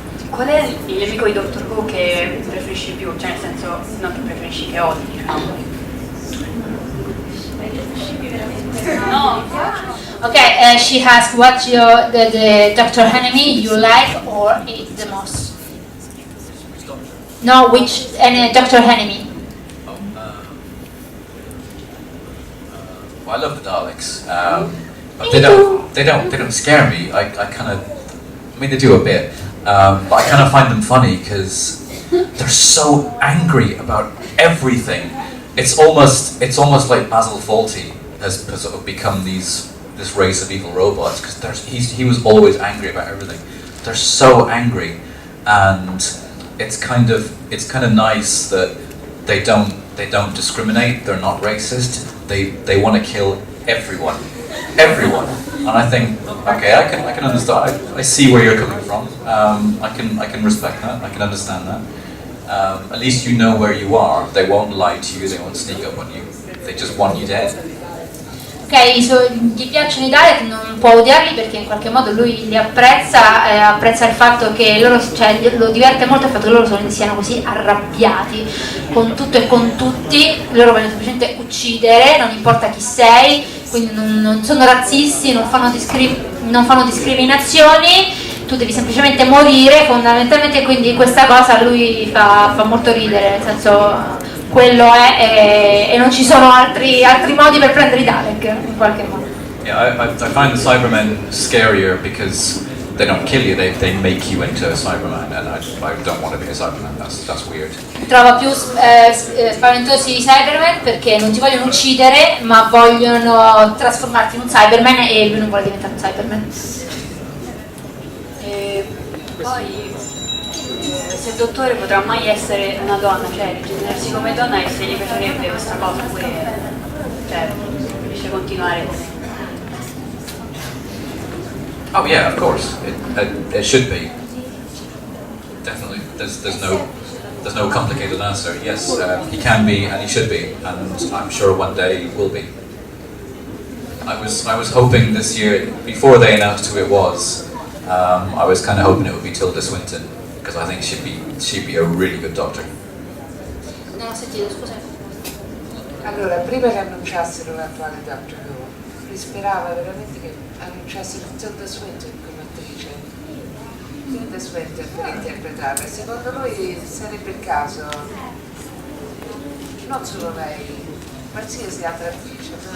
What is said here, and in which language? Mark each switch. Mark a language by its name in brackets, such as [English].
[Italian] Qual è il nemico di Doctor Who che preferisci più? Cioè nel senso, non che preferisci, che odi, diciamo. [English] No. Okay, she asked what's the Doctor enemy you like or hate the most. No, which Doctor enemy? Well, I love the Daleks, but they don't scare me. I kind of, I mean, they do a bit, but I kind of find them funny because they're so angry about everything. It's almost like Basil Fawlty has sort of become this race of evil robots because he was always angry about everything. They're so angry, and it's kind of nice that they don't discriminate. They're not racist. They want to kill everyone, and I think, okay, I can understand. I see where you're coming from. I can respect that. I can understand that. At least you know where you are. They won't lie to you. They won't sneak up on you. They just want you dead. [Italian] Ok, gli piacciono i Dalek, non può odiarli perché in qualche modo lui li apprezza, apprezza il fatto che loro, cioè lo diverte molto il fatto che loro siano così arrabbiati con tutto e con tutti. Loro vogliono semplicemente uccidere, non importa chi sei, quindi non sono razzisti, non fanno discriminazioni, tu devi semplicemente morire fondamentalmente, quindi questa cosa a lui fa molto ridere, nel senso quello è e non ci sono altri modi per prendere i Dalek in qualche modo. [English] Yeah, I find the Cybermen scarier because they don't kill you, they make you into a Cyberman, and I don't want to be a Cyberman. That's weird. [Italian] Trovo più spaventosi i Cybermen perché non ti vogliono uccidere, ma vogliono trasformarti in un Cyberman e lui non vuole diventare un Cyberman. E poi se il dottore potrà mai essere una donna, cioè rigenerarsi come donna, e se gli piacerebbe questa cosa oppure cioè riesce a continuare come. [English] Oh yeah, of course. It should be. Definitely. There's no complicated answer. Yes, he can be and he should be, and I'm sure one day he will be. I was hoping this year, before they announced who it was, I was kind of hoping it would be Tilda Swinton, because I think she'd be a really good doctor. [Italian] Non ho sentito, scusa. Allora, prima che annunciassero l'attuale Doctor Who, si sperava veramente che annunciassero Tilda Swinton come attrice. Tilda Swinton per interpretarla. Secondo lui sarebbe il caso, non solo lei, qualsiasi altra attrice.